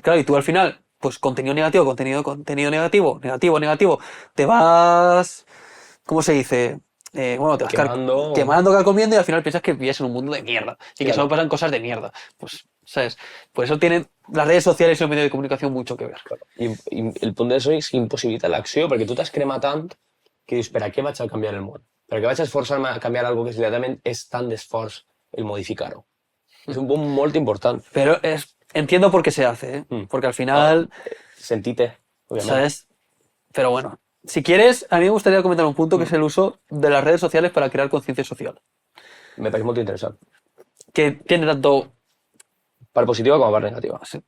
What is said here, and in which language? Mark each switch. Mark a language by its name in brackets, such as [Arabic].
[Spanish] Claro, y tú al final, pues contenido negativo, contenido negativo, te vas, ¿cómo se dice? Bueno, te vas quemando, carcomiendo y al final piensas que vives en un mundo de mierda y que solo pasan cosas de mierda. Pues, ¿sabes? Por eso tienen las redes sociales y los medios de comunicación mucho que ver. [Catalan] I el punt d'això és que impossibilita l'acció, perquè tu t'has cremat tant que dius, per a què vaig a canviar el món? Per a què vaig a esforçar-me a canviar algo que realment és tan d'esforç el modificar-ho? És un punt molt important. [Spanish] Pero entiendo por qué se hace, ¿eh? Porque al final... Sentite, obviamente. ¿Sabes? Pero bueno, Si quieres, a mí me gustaría comentar un punto que es el uso de las redes sociales para crear conciencia social. [Catalan] Me parece molt interessant. [Spanish] Que tiene tanto [Catalan] Per positiva com a part negativa.